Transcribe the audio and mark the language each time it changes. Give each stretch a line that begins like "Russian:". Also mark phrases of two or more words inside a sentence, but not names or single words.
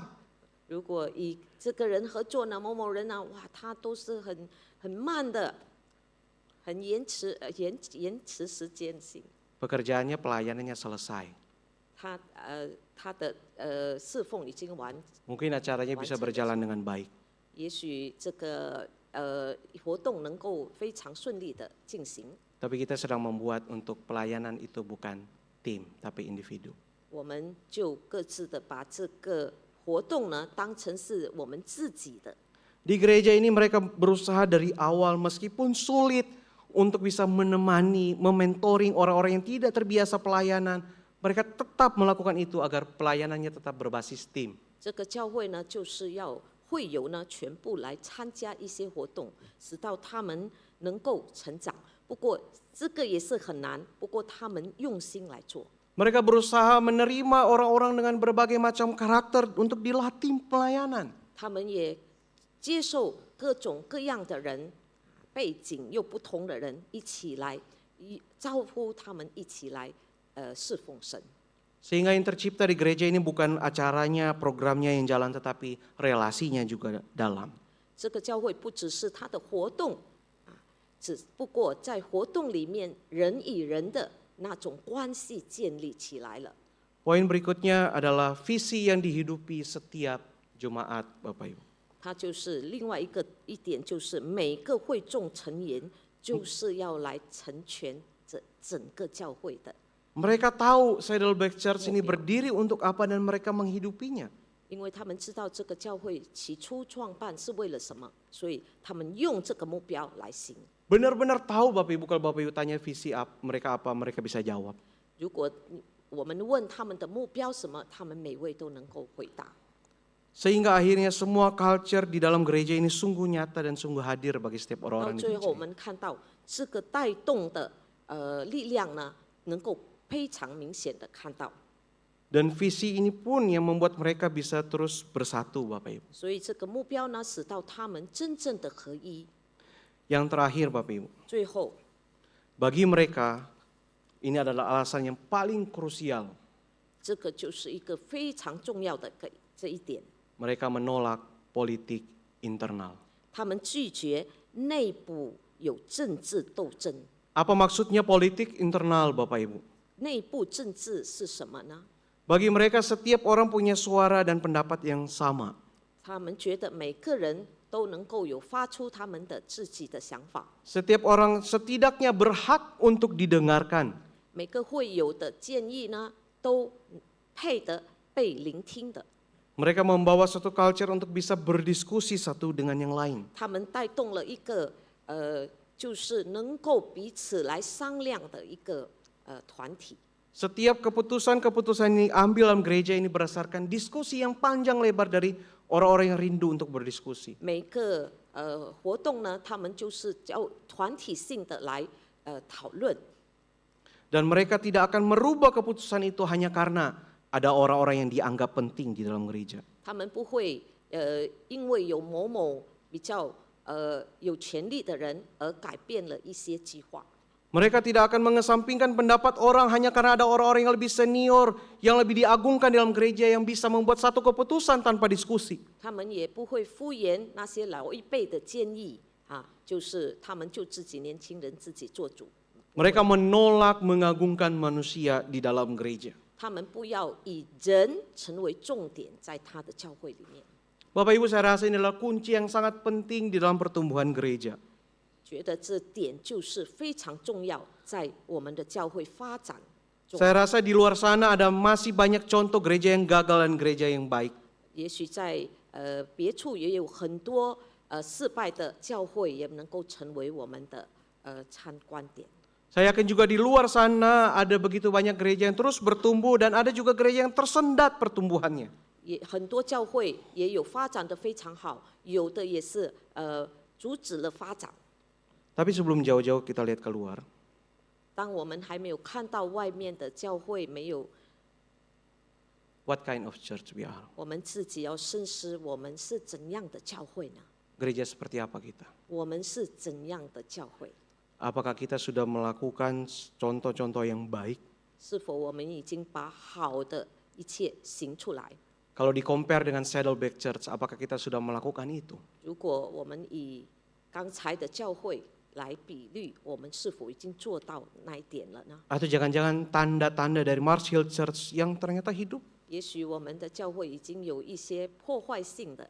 Chinese: 如果以这个人合作呢，某某人呢，哇，他都是很慢的，很延迟时间性。
Indonesian: Pekerjaannya pelayanannya selesai.
Chinese: 他的侍奉已经完，
Indonesian: Mungkin acaranya bisa berjalan dengan baik.
Chinese: 也许这个活动能够非常顺利的进行。
Indonesian: Tapi kita sedang membuat untuk pelayanan itu bukan tim, tapi individu.
Chinese: 我们就各自的把这个活动呢当成是我们自己的。
Indonesian: Di gereja ini mereka berusaha dari awal meskipun sulit untuk bisa menemani, mementoring orang-orang yang tidak terbiasa pelayanan. Mereka tetap melakukan itu agar pelayanannya tetap berbasis tim.
Chinese: 这个教会呢，就是要会友呢全部来参加一些活动，使到他们能够成长。不过这个也是很难，不过他们用心来做。
Indonesian: Mereka berusaha menerima orang-orang dengan berbagai macam karakter untuk dilatih pelayanan.
Chinese: 他们也接受各种各样的人，背景又不同的人一起来招呼他们一起来侍奉神。
Indonesian: Sehingga yang tercipta di gereja ini bukan acaranya, programnya yang jalan, tetapi relasinya juga dalam.
Chinese: 这个教会不只是它的活动只不过在活动里面人与人的那种关系建立起来了。
Indonesian: Poin berikutnya adalah visi yang dihidupi setiap jemaat Bapak Ibu.
Chinese: 它就是另外一点，就是每个会众成员就是要来成全整个教会的。
Indonesian: Mereka tahu Saddleback Church ini berdiri untuk apa dan mereka menghidupinya.
Chinese: 因为他们知道这个教会起初创办是为了什么，所以他们用这个目标来行。
Indonesian: Benar-benar tahu Bapak Ibu, kalau Bapak Ibu tanya visi mereka apa, mereka bisa jawab.
Chinese: 如果我们问他们的目标什么，他们每位都能够回答。
Indonesian: Sehingga akhirnya semua culture di dalam gereja ini sungguh nyata dan sungguh hadir bagi setiap
Chinese: 到
Indonesian: orang-orang di
Chinese: 最
Indonesian: gereja
Chinese: 后，我
Indonesian: ini.
Chinese: 们看到这个带动的力量呢，能够非常明显的看到。
Indonesian: Dan visi ini pun yang membuat mereka bisa terus bersatu Bapak Ibu.
Chinese: 所以这个目标呢，使到他们真正的合一。
Indonesian: Yang terakhir Bapak Ibu,
Chinese: 最后，
Indonesian: bagi mereka ini adalah alasan yang paling krusial.
Chinese: 这个就是一个非常重要的这一点。
Indonesian: Mereka menolak politik internal.
Chinese: 他们拒绝内部有政治斗争。
Indonesian: Apa maksudnya politik internal Bapak Ibu?
Chinese: 内部政治是什么呢？
Indonesian: Bagi mereka setiap orang punya suara dan pendapat yang sama.
Chinese: 他们觉得每个人都能够有发出他们的自己的想法，
Indonesian: Setiap orang setidaknya berhak untuk didengarkan.
Chinese: 每个会有的建议呢，都配得被聆听的。
Indonesian: Mereka membawa suatu culture untuk bisa berdiskusi satu dengan yang lain.
Chinese: 他们带动了一个就是能够彼此来商量的一个团体。
Indonesian: Setiap keputusan-keputusan yang diambil dalam gereja ini berdasarkan diskusi yang panjang lebar dari orang-orang yang rindu untuk berdiskusi.
Chinese: 每个活动呢，他们就是叫团体性的来讨论。
Indonesian: Dan mereka tidak akan merubah keputusan itu hanya karena ada orang-orang yang dianggap penting di dalam gereja.
Chinese: 他们不会因为有某某比较有权力的人而改变了一些计划。
Indonesian: Mereka tidak akan mengesampingkan pendapat orang hanya karena ada orang-orang yang lebih senior, yang lebih diagungkan dalam gereja yang bisa membuat satu keputusan tanpa diskusi.
Chinese: 他们也不会敷衍那些老一辈的建议就是他们就自己年轻人自己做主。
Indonesian: Mereka menolak mengagungkan manusia di dalam gereja.
Chinese: 他们不要以人成为重点，在他的教会里面。
Indonesian: Bapak Ibu, saya rasa ini adalah kunci yang sangat penting di dalam pertumbuhan gereja.
Chinese: 觉得这点就是非常重要，在我们的教会发展中。
Indonesian: Saya rasa di luar sana ada masih banyak contoh gereja yang gagal dan gereja yang baik.
Chinese: 也许在别处也有很多失败的教会，也能够成为我们的参观点。
Indonesian: Saya yakin juga di luar sana ada begitu banyak gereja yang terus bertumbuh dan ada juga gereja yang tersendat pertumbuhannya.
Chinese: 也很多教会也有发展得非常好，有的也是阻止了发展。
Indonesian: Tapi sebelum jauh-jauh kita lihat keluar,
Chinese: 当我们还没有看到外面的教会，没有
English: what kind of church we are?
Chinese: 我们自己要深思，我们是怎样的教会呢？
Indonesian: Gereja seperti apa kita?
Chinese: 我们是怎样的教会？
Indonesian: Apakah kita sudah melakukan contoh-contoh yang baik?
Chinese: 是否我们已经把好的一切行出来？
Indonesian: Kalau di compare dengan Saddleback Church, apakah kita sudah melakukan itu?
Chinese: 如果我们以刚才的教会来比率，我们是否已经做到那一点了呢？
Indonesian: Atau jangan-jangan tanda-tanda dari Mars Hill Church yang ternyata hidup?
Chinese: 也许我们的教会已经有一些破坏性的，